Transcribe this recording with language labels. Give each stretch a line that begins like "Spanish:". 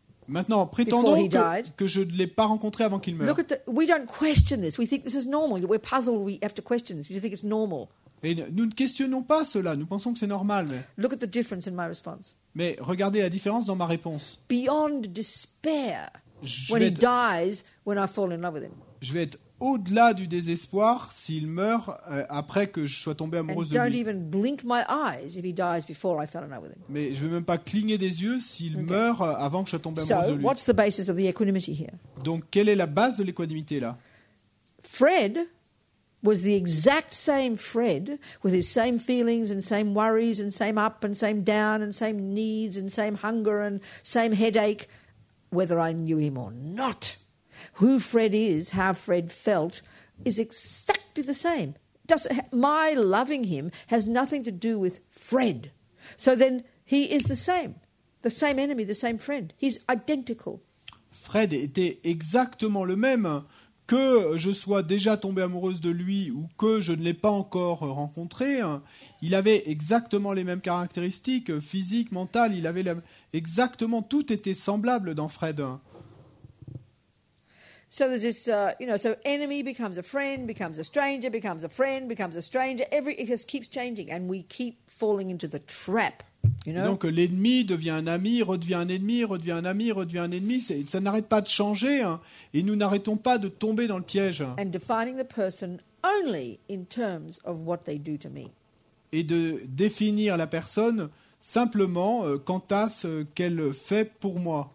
French: Maintenant, prétendons
English: Before he died.
French: que je ne l'ai pas rencontré avant qu'il meure.
English: We don't question this. We think this is normal. We're puzzled. We have to question this. We think it's normal.
French: Et nous ne questionnons pas cela, nous pensons que c'est normal.
English: Look at the difference in my response.
French: Mais regardez la différence dans ma réponse.
English: Beyond despair
French: Je
English: when
French: vais
English: he dies, when I fall in love with him.
French: Je vais être au-delà du désespoir s'il meurt après que je sois tombé
English: And
French: amoureuse de
English: don't
French: lui.
English: even blink my eyes if he dies before I fell in love with him.
French: Mais je ne vais même pas cligner des yeux s'il meurt avant que je sois tombé amoureuse
English: So,
French: de lui.
English: what's the basis of the equanimity here?
French: Donc, quelle est la base de l'équanimité là?
English: Fred was the exact same Fred with his same feelings and same worries and same up and same down and same needs and same hunger and same headache, whether I knew him or not. Who Fred is, how Fred felt, is exactly the same. My loving him has nothing to do with Fred. So then he is the same enemy, the same friend. He's identical.
French: Fred était exactement le même. Que je sois déjà tombée amoureuse de lui ou que je ne l'ai pas encore rencontré, il avait exactement les mêmes caractéristiques physiques, mentales. Il avait exactement, tout était semblable dans Fred.
English: So there's this, so enemy becomes a friend, becomes a stranger, becomes a friend, becomes a stranger. It just keeps changing, and we keep falling into the trap. You know?
French: Donc l'ennemi devient un ami, redevient un ennemi, redevient un ami, redevient un ennemi. Ça n'arrête pas de changer, et nous n'arrêtons pas de tomber dans le piège.
English: And defining the person only in terms of what they do to me.
French: Et de définir la personne simplement quant à ce qu'elle fait pour moi.